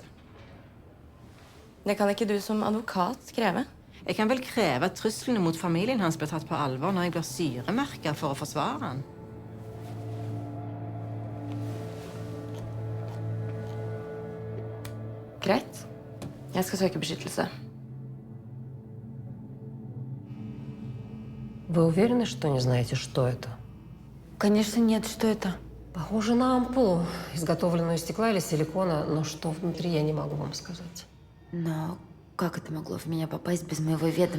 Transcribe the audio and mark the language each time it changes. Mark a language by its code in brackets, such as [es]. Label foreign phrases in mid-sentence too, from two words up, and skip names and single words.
[no] Det kan ikke du som advokat kreve. Jeg kan vel kreve at truslene mot familien hans blir tatt på alvor når jeg blir syremerket for å forsvare han. Greit. Jeg skal søke beskyttelse. [ru] Вы уверены, что не знаете, что это? Конечно, нет. Что это? Похоже на ампулу, изготовленную из стекла или силикона, но что внутри, я не могу вам сказать. Но как это могло в меня попасть без моего ведома?